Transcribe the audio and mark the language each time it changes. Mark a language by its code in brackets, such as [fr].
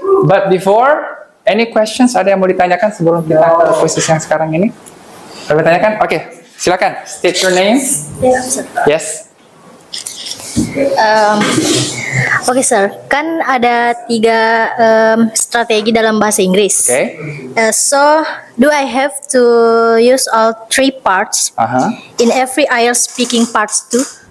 [en] But before, any questions? [id] Ada yang mau ditanyakan sebelum kita ke quizzes yang sekarang ini? Ada yang ditanyakan? Oke, silakan. [en] State your name. Yes. [id] Oke, sir. Kan ada 3 strategi dalam bahasa Inggris. Oke. [en] So, do I have to use all 3 parts in every IELTS speaking parts too?